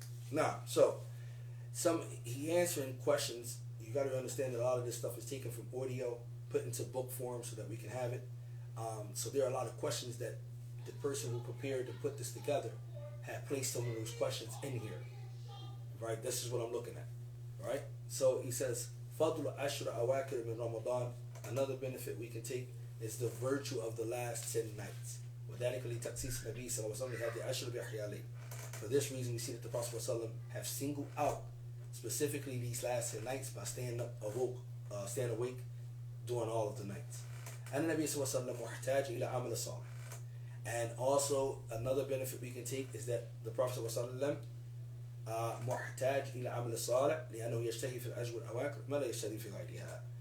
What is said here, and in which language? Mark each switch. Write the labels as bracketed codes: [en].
[en] Now, so he answering questions. You got to understand that a lot of this stuff is taken from audio, put into book form so that we can have it. So there are a lot of questions that the person who prepared to put this together had placed some of those questions in here. Right? This is what I'm looking at. Right? So he says, [ar] فضل عشر أواخر من رمضان. [en] Another benefit we can take is the virtue of the last 10 nights. [ar] وذلك لتخصيص النبي صلى الله عليه وسلم هذه العشر بإحياء الليل. [en] For this reason, we see that the Prophet ﷺ have singled out specifically these last 10 nights by staying awake during all of the nights. And the Nabi ﷺ [ar] muhtaj ila amal salih. [en] And also another benefit we can take is that the Prophet ﷺ muhtaj ila amal salih [ar] لأنه يشتهي في الأجر الأواخر ما لا يشتهي في غيرها.